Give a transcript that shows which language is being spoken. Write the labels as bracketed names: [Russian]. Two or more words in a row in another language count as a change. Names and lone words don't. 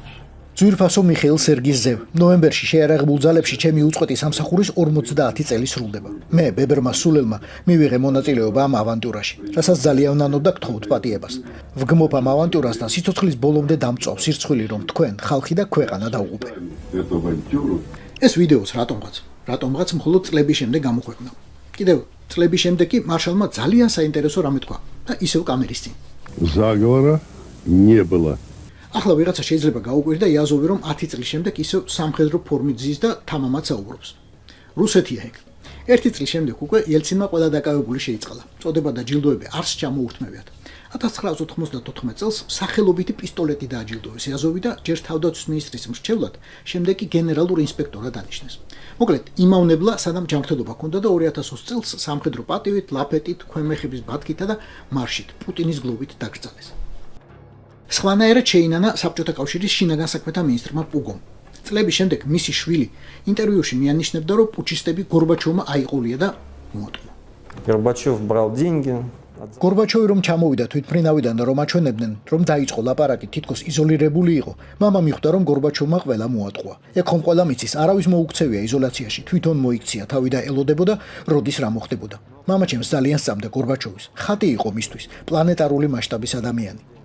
[Georgian] ძვირფასო მიხეილ სერგის ზევ. ნოემბერში შეიარაღებულ ძალებში ჩემი უწყვეტი სამსახურის 50 წელი სრულდება. მე ბებერმა სულელმა მივიღე მონაწილეობა ამ ავანტიურაში, რასაც ძალიან ნანობდა გთხოვთ პატიებას. ვგმობ ამ ავანტიურას და სიცოცხლის ბოლომდე დამწვავ სირცხვილი რომ თქვენ, ხალხი და ქვეყანა დაუღუპე. [Russian] Эту авантюру [Georgian] ეს ვიდეოც რატომღაც მხოლოდ წლების შემდეგ გამოქვეყნა. კიდევ წლების შემდეგ კი მარშალმა ძალიან საინტერესო რამე თქვა და ისევ კამერის წინ. [Russian] Заговора не было. [Georgian] ახლა ვიღაცა შეიძლება გაუკვირდა იაზოვი რომ 10 წლის შემდეგ ისევ სამხედრო ფორმით ზის და თამამად საუბრობს. რუსეთია ეგ. 1 წლის შემდეგ უკვე ელცინმა ყველა დაკავებული შეიწყალა. წოდება და ჯილდოები არც ჩამოურთმევიათ. 1994 წელს სახელობითი პისტოლეტი დააჯილდოვეს იაზოვი და ჯერ თავდაცვის მინისტრის მრჩევლად, შემდეგ კი გენერალურ ინსპექტორად დანიშნეს. მოკლედ, იმავნებლა სანამ ჯანმრთელობა ჰქონდა და 2020 წელს სამხედრო პატივით, ლაფეტით, ქვემეხების ბათქითა და მარშით პუტინის გლოვით დაკრძალეს. სხვანაირად შეინანა საბჭოთა კავშირის შინაგან საქმეთა მინისტრმა პუგომ. წლების შემდეგ მისი შვილი ინტერვიუში მიანიშნებდა, რომ პუჩისტები გორბაჩოვმა აიყოლია და მოატყუა. [Russian] Горбачев брал деньги. [Georgian] გორბაჩოვი რომ ჩამოვიდა თვითმფრინავიდან და რომ აჩვენებდნენ, რომ დაიწყო ლაპარაკი თითქოს იზოლირებული იყო, მამა მიხვდა, რომ გორბაჩოვმა ყველა მოატყუა. ეგ ხომ ყველა მიცის, არავის მოუქცევია იზოლაციაში, თვითონ მოიქცია თავი და ელოდებოდა, როდის რა მოხდებოდა. მამა ჩემს ძალიან სწამდა გორბაჩოვის. ხატი იყო მისთვის, პლანეტარული მასშტაბის ადამიანი.